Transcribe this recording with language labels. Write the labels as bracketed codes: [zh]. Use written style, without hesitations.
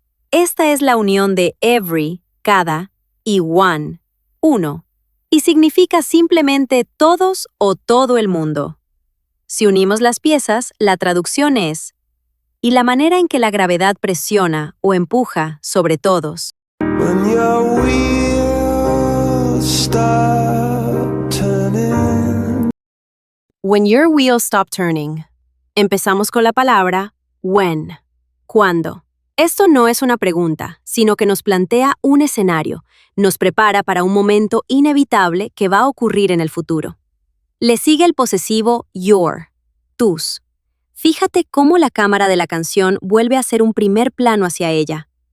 [es] Esta es la unión de every, cada, y one, uno, y significa simplemente todos o todo el mundo. Si unimos las piezas, la traducción es, y la manera en que la gravedad presiona o empuja sobre todos. [en] When your wheels stop turning. When your wheels stop turning. [es] Empezamos con la palabra when, cuándo. Esto no es una pregunta, sino que nos plantea un escenario, nos prepara para un momento inevitable que va a ocurrir en el futuro. Le sigue el posesivo your, tus. Fíjate cómo la cámara de la canción vuelve a hacer un primer plano hacia ella.